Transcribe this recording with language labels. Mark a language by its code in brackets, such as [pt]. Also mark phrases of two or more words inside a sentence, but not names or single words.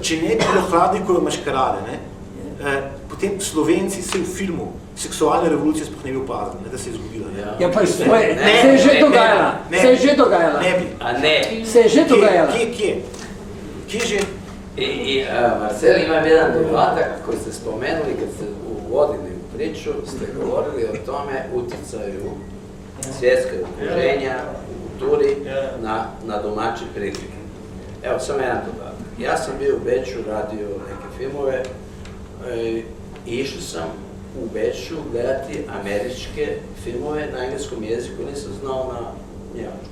[sl] Če ne bi bilo Hladnikove Maškarade, potem Slovenci se v filmu seksualne revolucije sploh ne bi opazili, da se je zgodila. Ja, pa se je že dogajala. Se je že dogajala. Ne bi. A ne. Se je že dogajala. Kje že? [hr] I Marcel, imam jedan dodatak koji ste spomenuli kad ste uvodili u priču, ste govorili o tome utjecaju svjetske okruženja u kulturi na domaće prilike. Evo, samo jedan dodatak. Ja sam bio u Beču, radio neke filmove i išao sam u Beču gledati američke filmove na engleskom jeziku, nisam znao na njemačkom.